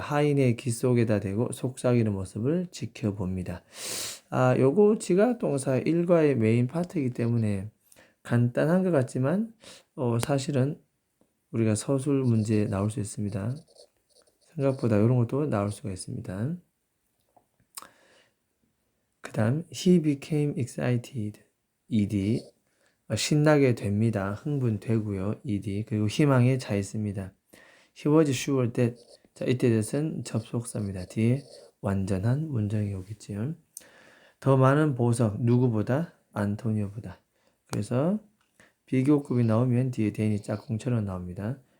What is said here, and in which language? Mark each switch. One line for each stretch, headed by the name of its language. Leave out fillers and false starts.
Korean: 하인의 귀 속에다 대고 속삭이는 모습을 지켜봅니다. 요거 지각동사 일과의 메인 파트이기 때문에 간단한 것 같지만 사실은 우리가 서술 문제에 나올 수 있습니다. 생각보다 이런 것도 나올 수가 있습니다. 그 다음
English: he became excited.
Korean: ed 신나게 됩니다. 흥분되고요. ed 그리고 희망에 차 있습니다.
English: He was sure that.
Korean: 자, 이때 that은 접속사입니다. 뒤에 완전한 문장이 오겠지요. 더 많은 보석 누구보다? 안토니오보다. 그래서 비교급이 나오면 뒤에 대인이 짝꿍처럼 나옵니다.